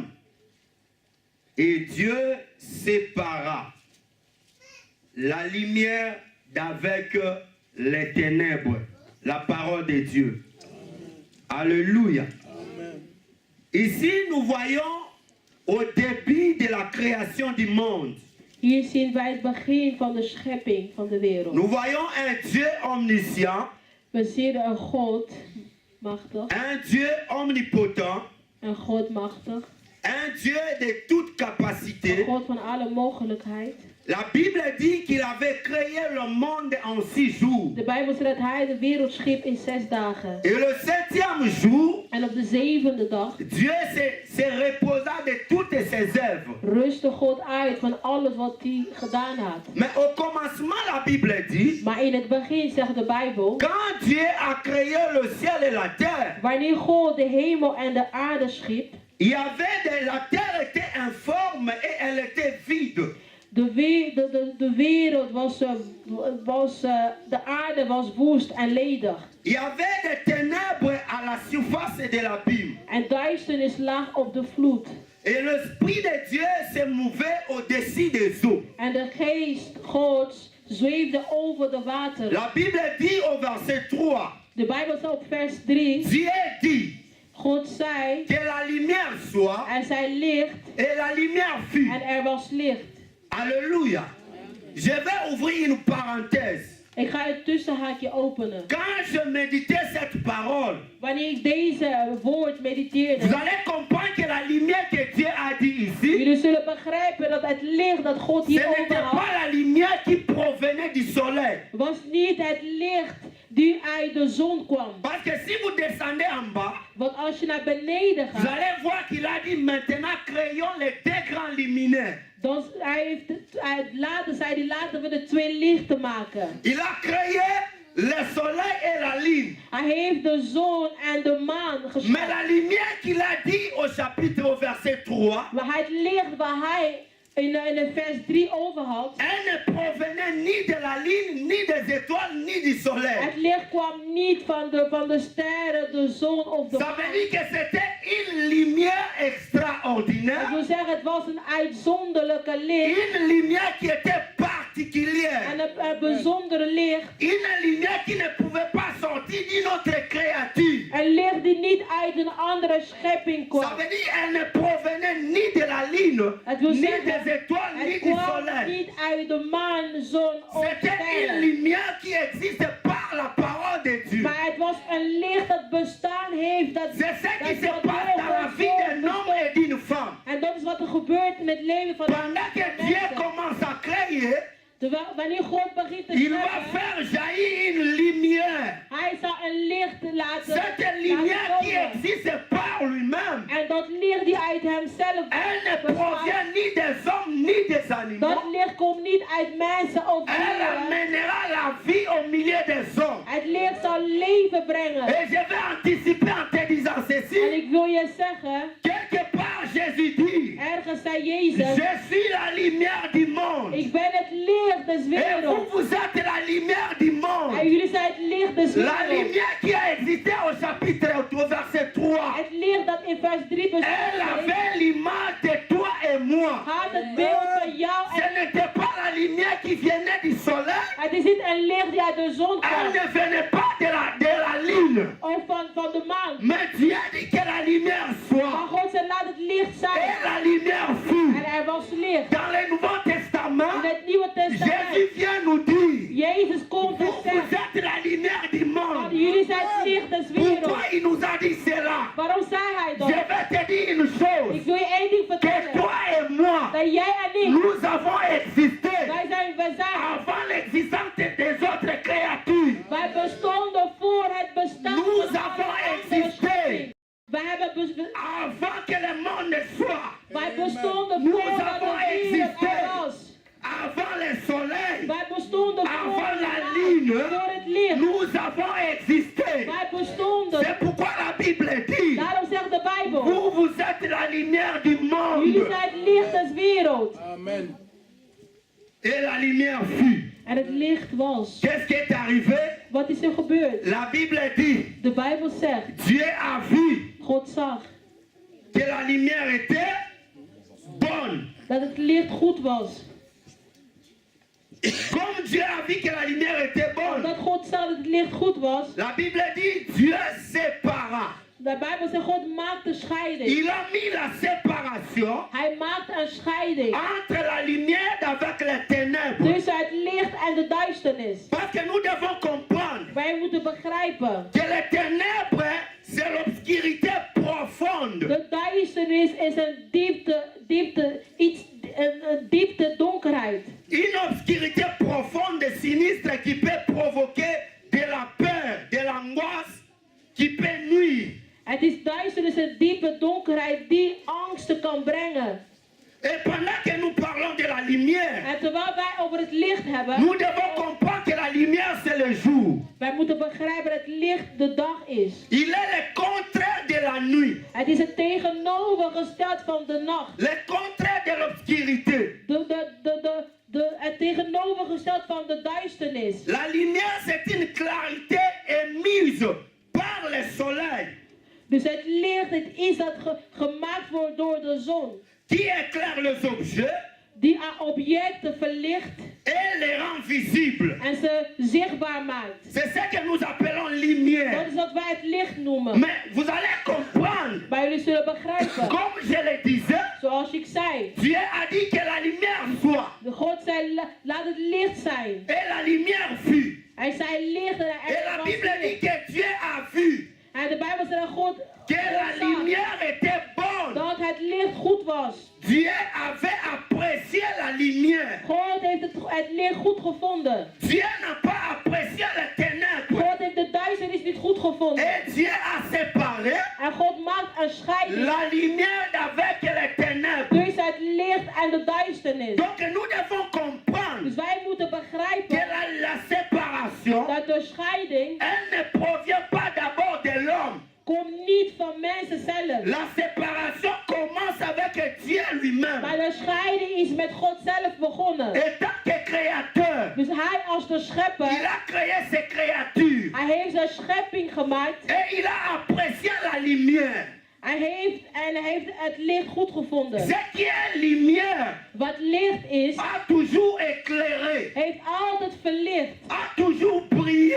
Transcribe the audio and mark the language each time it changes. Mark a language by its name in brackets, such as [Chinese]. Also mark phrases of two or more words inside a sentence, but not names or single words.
[French] Et Dieu sépara la lumière d'avec les ténèbres. La parole de Dieu. Alléluia. Ici, nous voyons au début de la création du monde. [Dutch] Hier zien wij het begin van de schepping van de wereld. [French] Nous voyons un Dieu omniscient, [Dutch] We zien een God machtig, [French] un Dieu omnipotent, [Dutch] een God machtig, [French] un Dieu de toute capacité. [Dutch] een God van alle mogelijkheid. [French] La Bible dit qu'il avait créé le monde en 6 jours. [Dutch] De Bijbel zegt dat hij de wereld schiep in 6 dagen. [French] Et le 7e jour, [Dutch] En op de 7e dag [French] Dieu se reposa de toutes ses œuvres. [Dutch] rustte God uit van alles wat hij gedaan had. [French] Mais au commencement, la Bible dit, [Dutch] Maar in het begin zegt de Bijbel, [French] quand Dieu a créé le ciel et la terre, [Dutch] wanneer God de hemel en de aarde schiep, [French] il y avait la terre était informe et elle était vide. [Dutch] de wereld de aarde was woest en ledig. [French] Il y avait des ténèbres à la surface de l'abîme. [Dutch] En duisternis lag op de vloed. [French] Et l'Esprit de Dieu se mouvait au-dessus des eaux. [Dutch] En de geest Gods zweefde over de wateren. [French] La Bible dit au verset 3, [Dutch] De Bijbel zegt op vers 3, [French] Dieu dit [Dutch] God zei, [French] que la lumière soit [Dutch] er zij licht [French] et la lumière fut. [Dutch] en er was licht. [French] Alléluia. Je vais ouvrir une parenthèse. [Dutch] Ik ga het tussenhaakje openen. [French] Quand je méditais cette parole, [Dutch] Wanneer ik deze woord [French] vous [Dutch] mediteerde, [French] allez comprendre que la lumière que Dieu a dit ici, [Dutch] jullie zullen begrijpen dat het licht dat God [French] ce [Dutch] hier [French] n'était [Dutch] overhoudt, [French] pas la lumière qui provenait du soleil. [Dutch] was niet het licht die uit de zon kwam. [French] Parce que si vous descendez en bas, [Dutch] Want als je naar beneden [French] vous [Dutch] gaat, [French] allez voir qu'il a dit maintenant créons les deux grands luminaires. [Dutch] dan later zei hij, laten we de twee lichten maken. [French] Il a créé le soleil et la lune. [Dutch] Hij heeft de zon en de maan [French] Mais [Dutch] geschapen. [French] la lumière qu'il a dit au chapitre au verset 3, [Dutch] Maar het licht waar hij in de vers 3 over had, [French] elle ne provenait ni de la lune, ni des étoiles, ni du soleil. [Dutch] het licht kwam niet van de sterren, de zon of de [French] Ça veut [Dutch] maan. [French] dire que c'était une lumière [Dutch] Dat [French] extraordinaire, [Dutch] wil zeggen, het was een uitzonderlijke licht. [French] une lumière qui était particulière, [Dutch] En een bijzondere licht. [French] une lumière qui ne pouvait pas sortir d'une autre créature. [Dutch] Een licht die niet uit een andere schepping [French] Ça [Dutch] kwam. [French] veut dire qu'elle ne provenait ni de la lune, [Dutch] Het wil [French] ni [Dutch] zeggen, [French] des étoiles, ni [Dutch] het [French] du [Dutch] kwam [French] soleil. [Dutch] niet uit de maan, zon of [French] C'était une [Dutch] sterren. [French] lumière qui existe par la parole de Dieu. [Dutch] Maar het was een licht dat bestaan heeft. Dat [French] C'est ce qui se [Dutch] dat [French] passe dans la vie d'un homme et d'une femme. [Dutch] En dat is wat er gebeurt in het leven van [French] Pendant que Dieu [Dutch] mensen. [French] commence à créer, [Dutch] Terwijl, wanneer God begint te [French] il va [Dutch] scheppen, [French] faire jaillir une lumière. [Dutch] hij zal een licht laten [French] Cette lumière qui [Dutch] komen. [French] existe par lui-même, [Dutch] En dat licht die uit hemzelf [French] elle ne [Dutch] bestaat, [French] provient ni des hommes ni des [Dutch] dat [French] animaux. [Dutch] licht komt niet uit mensen of [French] Elle [Dutch] dieren. [French] amènera la vie au milieu des hommes. [Dutch] Het licht zal leven brengen. [French] Et je vais anticiper en te disant [Dutch] En [French] ceci. [Dutch] ik wil je zeggen, [French] Quelque part, Jésus dit, [Dutch] ergens zei Jezus, [French] je suis la lumière du monde. [Dutch] ik ben het licht des [French] Et vous, [Dutch] werelds. [French] vous êtes la lumière du [Dutch] En [French] monde. [Dutch] jullie zijn het licht des [French] La [Dutch] werelds. [French] lumière qui a existé au chapitre, au verset 3. [Dutch] Het licht dat in vers 3 [French] Elle [Dutch] bestaat [French] avait l'image de toi et moi. [Dutch] had het beeld van jou [French] Ce [Dutch] en [French] n'était pas la lumière qui venait du soleil. [Dutch] het is niet een licht die uit de zon [French] Elle [Dutch] kwam [French] ne venait pas de la lune. [Dutch] of van de maan. [French] Mais Dieu dit que la lumière [Dutch] Maar [French] soit. [Dutch] God zei, laat het licht [French] Et [Dutch] zijn. [French] la lumière fut. [Dutch] En er was licht. [French] Dans le Nouveau Testament, [Dutch] In het Nieuwe Testament, [French] Jésus vient nous dire, [Dutch] Jezus komt en [French] vous [Dutch] zegt, [French] êtes la lumière du [Dutch] van [French] monde. [Dutch] jullie zijn het licht des werelds. [French] Pourquoi il nous a dit cela? [Dutch] Waarom zei hij [French] Je [Dutch] dat? [French] vais te dire une chose. [Dutch] Ik wil je één ding [French] Que [Dutch] vertellen. [French] toi et moi, [Dutch] Dat jij en ik, [French] nous avons existé [Dutch] wij zijn [French] avant l'existence des autres créatures. [Dutch] wij bestonden voor het bestaan [French] Nous [Dutch] van [French] avons [Dutch] alle andere [French] existé. [Dutch] schepping. Wij hebben [French] Avant que le monde soit, [Dutch] wij bestonden [French] Nous [Dutch] voordat [French] avons [Dutch] de wereld [French] existé. [Dutch] er was. [French] avant le soleil, [Dutch] Wij bestonden voor [French] avant la [Dutch] de [French] lune, [Dutch] maan, voor het licht. [French] nous avons existé. [Dutch] Wij bestonden. [French] C'est pourquoi la Bible dit, [Dutch] Daarom zegt de Bijbel, [French] vous êtes la lumière du [Dutch] jullie [French] monde. [Dutch] zijn het licht des werelds. Amen. [French] Et la lumière fut. [Dutch] En het licht was. [French] Qu'est-ce qui est arrivé? [Dutch] Wat is er gebeurd? [French] La Bible dit, [Dutch] De Bijbel zegt, [French] Dieu a vu [Dutch] God zag [French] que la lumière était bonne. [Dutch] dat het licht goed was. [French] Comme Dieu a vu que la lumière était bonne, [Dutch] Dat God zag dat het licht goed was. [French] la Bible dit, Dieu sépara. [Dutch] De Bijbel zegt, God maakte scheiding. [French] Il a mis la séparation [Dutch] Hij maakte een scheiding [French] entre la lumière avec les ténèbres. [Dutch] tussen het licht en de duisternis. [French] Parce que nous devons comprendre [Dutch] Wij moeten begrijpen, [French] que les ténèbres, c'est l'obscurité profonde. [Dutch] de duisternis is een diepte donkerheid. [French] Une obscurité profonde, sinistre, qui peut provoquer de la peur, de l'angoisse, qui peut nuire. [Dutch] Het is duisternis, een diepe donkerheid die angsten kan brengen. [French] Et pendant que nous parlons de la lumière, [Dutch] En terwijl wij over het licht hebben, [French] nous devons comprendre que la lumière, c'est le jour. [Dutch] wij moeten begrijpen dat het licht de dag is. [French] Il est le contraire de la nuit, [Dutch] Het is het tegenovergesteld van de nacht. [French] le contraire de l'obscurité. [Dutch] Het tegenovergesteld van de duisternis. [French] La lumière, c'est une clarté émise par le soleil [Dutch] Dus het licht, het is dat gemaakt wordt door de zon. [French] qui éclaire les objets [Dutch] Die objecten verlicht [French] et les rend visibles. [Dutch] en ze zichtbaar maakt. [French] C'est ce que nous appelons [Dutch] Dat [French] lumière. [Dutch] is wat wij het licht noemen. [French] Mais vous allez comprendre, [Dutch] Maar jullie zullen begrijpen, [French] comme je le disais, [Dutch] zoals ik zei. [French] Dieu a dit que la lumière soit. [Dutch] De God zei, laat het licht zijn. [French] Et la lumière fut. [Dutch] Hij zei licht en [French] Et [Dutch] er [French] la [Dutch] was [French] Bible dit [Dutch] licht. [French] que Dieu a vu [Dutch] En de Bijbel zegt dat God [French] que la [Dutch] zag [French] lumière était bonne. [Dutch] dat het licht goed was. [French] Dieu avait apprécié la lumière. [Dutch] God heeft het licht goed gevonden. [French] Dieu n'a pas apprécié les ténèbres. [Dutch] God heeft de duisternis niet goed gevonden. [French] Et Dieu a séparé [Dutch] En God maakt een scheiding [French] la lumière d'avec les ténèbres. [Dutch] tussen het licht en de duisternis. [French] Donc nous devons comprendre [Dutch] Dus wij moeten [French] que [Dutch] begrijpen [French] la séparation, [Dutch] dat de scheiding [French] elle ne provient pas d'abord de l'homme. [Dutch] komt niet van mensen zelf. [French] La séparation commence avec Dieu lui-même. [Dutch] Maar de scheiding is met God zelf begonnen. [French] Et tant que créateur, [Dutch] Dus hij als de [French] il [Dutch] schepper, [French] a créé ses créatures. [Dutch] hij heeft zijn schepping gemaakt. [French] Et il a apprécié la lumière. [Dutch] Hij heeft het licht goed gevonden. [French] Ce qui est lumière [Dutch] Wat licht is, [French] a toujours éclairé, [Dutch] heeft altijd verlicht. [French] a toujours brillé.